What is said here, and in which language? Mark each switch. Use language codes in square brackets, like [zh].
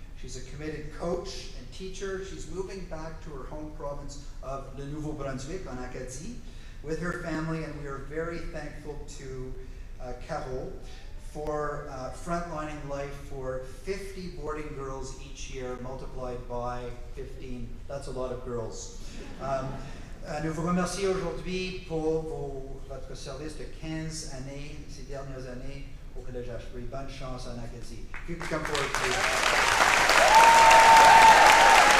[en] She's a committed coach and teacher. She's moving back to her home province of Le Nouveau-Brunswick on Acadie with her family, and we are very thankful to Carol for frontlining life for 50 boarding girls each year, multiplied by 15. That's a lot of girls. [fr] Nous vous remercions aujourd'hui pour votre service de 15 années, ces dernières années au Collège Ashbury. Bonne chance en Acadie. [en] You can come forward, please.